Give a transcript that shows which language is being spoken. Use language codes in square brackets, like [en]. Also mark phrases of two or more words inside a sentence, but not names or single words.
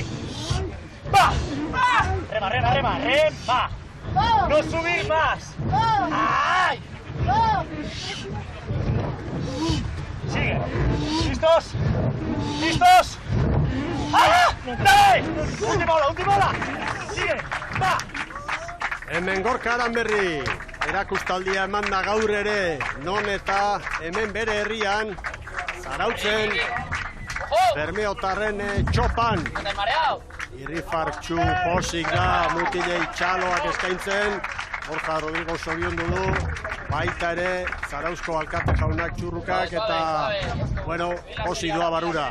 [es] ¡Va! ¡Rema! ¡No subir más! ¡Ay! Sigue. ¿Listos? ¡Ah! ¡Dale! Última ola. Sigue. Va. [eu] Hemen Gorka Aranberri, erakustaldia eman da gaur ere, non eta hemen bere herrian, Zarautzen, Bermeotarren txopan. Irrifartxu posik da, mutilei txaloak eskaintzen, Borja Rodrigo zoriondu du, baita ere, Zarauzko alkate jaunak txurrukak, eta, bueno, posik doa barura.